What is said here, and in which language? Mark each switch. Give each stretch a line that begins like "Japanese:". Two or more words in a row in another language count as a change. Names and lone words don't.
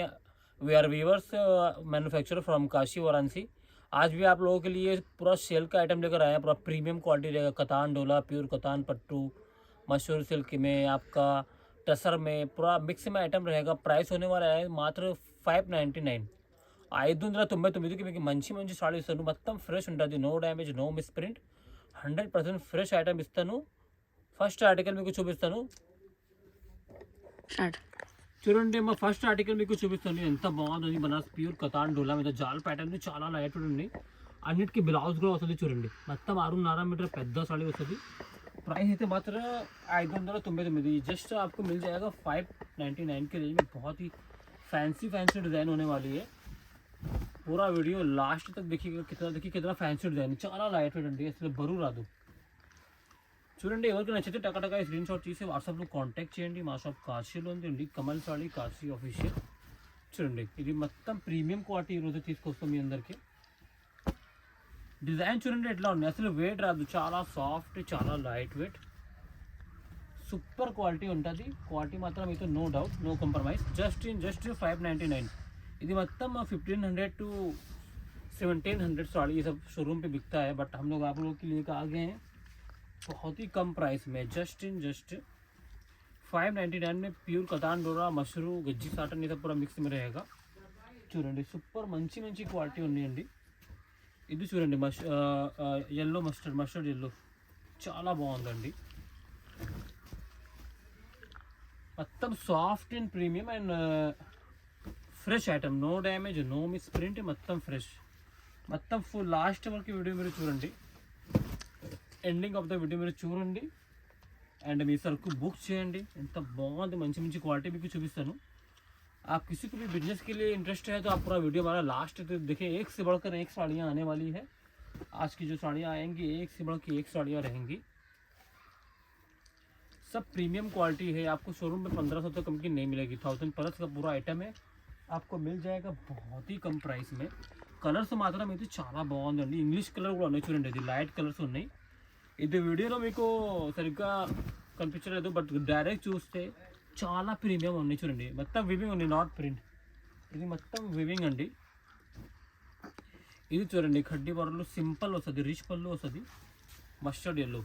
English: We are weavers manufacturer from Kashi Varanasi.
Hindi: आज भी आप लोगों के लिए पूरा सेल का आइटम लेकर आए हैं। पूरा
English: premium quality
Hindi: रहेगा। कतान डोला, प्योर कतान पट्टू, मशहूर सिल्क में, आपका टसर में, पूरा मिक्स में आइटम रहेगा। प्राइस होने वाला है मात्र 599।
Telugu: 599 మీకు మంచి మంచి సాడీ ఇస్తాను. మొత్తం ఫ్రెష్ ఉంటుంది.
English: No damage, no misprint, 100% fresh item ఇస్తాను. first article
Telugu: మీకు చూపిస్తాను. చూడండి, మా
English: first article
Telugu: మీకు చూపిస్తాను. ఎంత బాగుంది. బనారస్ ప్యూర్ కతాన్ డోలా మీద జాల్ ప్యాటర్న్ చాలా లైట్ ఉంది. అన్నిటికీ బ్లౌజ్ కూడా వస్తుంది. చూడండి, మొత్తం 6.5 మీటర్ పెద్ద సాడీ వస్తుంది. प्राइस అయితే మాత్రం 599।
Hindi: जस्ट आपको मिल जाएगा 599 के रेंज में। बहुत ही
English: fancy design
Hindi: होने वाली है। पूरा वीडियो लास्ट तक देखिएगा।
Telugu: कितना
English: fancy design,
Telugu: చాలా
English: light weight
Telugu: అండి, అసలు బరువు రాదు. చూడండి, ఎవరికి నచ్చితే టకటక స్క్రీన్ షాట్ తీసి వాట్సాప్లో కాంటాక్ట్ చేయండి. మా షాప్ కాశీలో ఉందండి, కమల్ సాడీ కాశీ ఆఫీషియల్. చూడండి, ఇది మొత్తం
English: premium quality
Telugu: ఈరోజు తీసుకొస్తాం మీ అందరికి. డిజైన్ చూడండి ఎట్లా ఉంది, అసలు వెయిట్ రాదు. చాలా సాఫ్ట్, చాలా
English: light weight, super quality
Telugu: ఉంటుంది. క్వాలిటీ మాత్రం అయితే
English: No doubt, no compromise. Just 599.
Telugu: ఇది మొత్తం
Hindi: 1500 to 1700 साड़ी ये सब शोरूम पे बिकता है, बट हम लोग आप लोगों के लिए आ गए हैं बहुत ही कम प्राइस में। जस्ट 599 में प्योर कतान डोरा, मशरू, गज्जी साटन ये सब पूरा मिक्स में रहेगा।
Telugu: చూడండి, సూపర్ మంచి మంచి క్వాలిటీ ఉన్నాయండి. ఇది చూడండి,
English: yellow mustard yellow
Telugu: చాలా బాగుందండి.
English: మొత్తం soft and premium and fresh item. No damage, no misprint,
Telugu: మొత్తం ఫ్రెష్. మొత్తం ఫుల్ లాస్ట్ వరకు వీడియో మీరు చూడండి.
English: ending of the video
Telugu: మీరు చూడండి అండ్ మీ సరుకు బుక్ చేయండి. ఎంత బాగుంది, మంచి మంచి క్వాలిటీ మీకు చూపిస్తాను.
Hindi: आप किसी को भी बिजनेस के लिए इंटरेस्ट है तो आप पूरा वीडियो हमारा लास्ट तक देखिए। एक से बढ़कर एक साड़ियाँ आने वाली है। आज की जो साड़ियाँ आएंगी, एक से बढ़कर एक साड़ियाँ रहेंगी। सब प्रीमियम क्वालिटी है। आपको शोरूम में 1500 तक कम की नहीं मिलेगी। 1000 प्लस का पूरा आइटम है, आपको मिल जाएगा बहुत ही कम प्राइस में।
Telugu: కలర్స్ మాత్రం అయితే చాలా బాగుందండి.
English: English colour
Telugu: కూడా ఉన్నాయి. చూడండి, ఇది లైట్ కలర్స్ ఉన్నాయి. ఇది వీడియోలో మీకు సరిగ్గా కనిపించలేదు,
English: but direct
Telugu: చూస్తే చాలా ప్రీమియం ఉన్నాయి. చూడండి, మొత్తం వివింగ్ ఉంది,
English: not print.
Telugu: ఇది మొత్తం వివింగ్ అండి. ఇది చూడండి, ఖడ్డీ బార్డర్లో సింపుల్ వస్తుంది, రిచ్ పళ్ళు వస్తుంది,
English: mustard yellow.